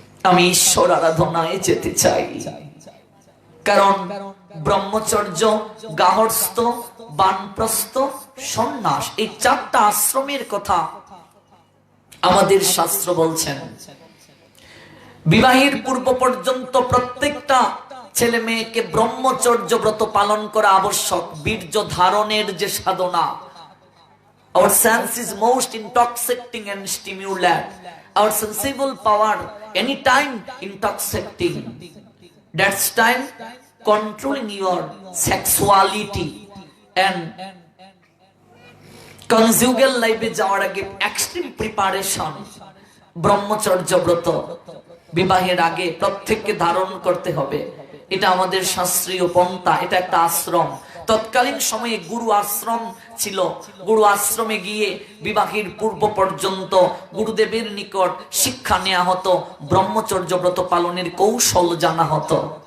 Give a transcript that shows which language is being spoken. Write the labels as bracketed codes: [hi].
[bn] আমি ঈশ্বর আরাধনায় যেতে চাই। কারণ ব্রহ্মচর্য, গার্হস্থ্য, বানপ্রস্থ, সন্ন্যাস, এই 4টা আশ্রমের কথা আমাদের শাস্ত্র বলছেন। বিবাহের পূর্ব পর্যন্ত প্রত্যেকটা ছেলে মেয়েকে ব্রহ্মচর্য ব্রত পালন করা আবশ্যক। বীর্য ধারণের যে সাধনা, [en] our sense is most intoxicating and stimulant, our sensible power anytime intoxicating, that's time controlling your sexuality and conjugal life [bn] এ যাওয়ার আগে এক্সট্রিম প্রিপারেশন। ব্রহ্মচর্য ব্রত বিবাহের আগে প্রত্যেককে ধারণ করতে হবে, এটা আমাদের শাস্ত্রীয় পন্থা, এটা একটা আশ্রম। তৎকালীন সময়ে গুরু আশ্রম ছিল, গুরু আশ্রমে গিয়ে বিবাহের পূর্ব পর্যন্ত গুরুদেবের নিকট শিক্ষা নেওয়া হতো, ব্রহ্মচর্য ব্রত পালনের কৌশল জানা হতো।